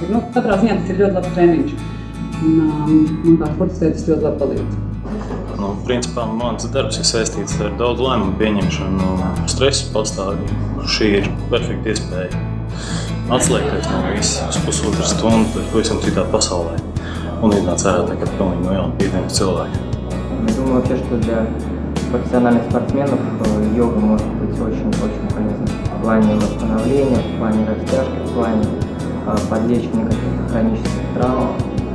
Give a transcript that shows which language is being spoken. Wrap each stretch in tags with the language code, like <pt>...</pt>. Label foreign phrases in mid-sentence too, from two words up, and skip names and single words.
<lv>Katrā ziņā tas ir ļoti labs treniņš. Man kā sportistē tas ļoti labi palīdz. Principā mans darbs ir saistīts ar daudz lēmumu pieņemšanu, stresu pastāvīgi. Šī ir perfekta iespēja atslēgties no visas uz pusotru stundu, bet pavisam citā pasaulē. Un iznāc ārā kā pilnīgi no jauna pieņemt cilvēku.</lv> <ru>Думаю вообще, что для профессиональных спортсменов йога может быть очень полезна. В плане восстановления, в плане растяжки, в плане подлечения каких-то хронических травм.</ru>